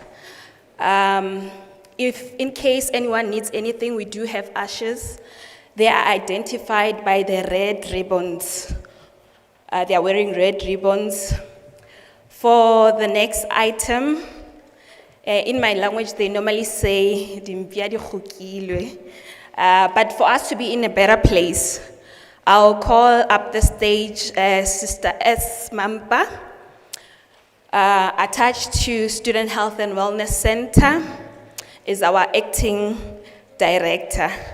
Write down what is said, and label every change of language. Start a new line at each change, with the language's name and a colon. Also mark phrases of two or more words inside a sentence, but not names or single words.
English: If in case anyone needs anything, we do have ushers. They are identified by the red ribbons. They are wearing red ribbons. For the next item, in my language, they normally say,
Northern Sotho: "Dimpia di khukilwe."
English: But for us to be in a better place, I'll call up the stage Sister S. Mampa, attached to Student Health and Wellness Center, is our acting director.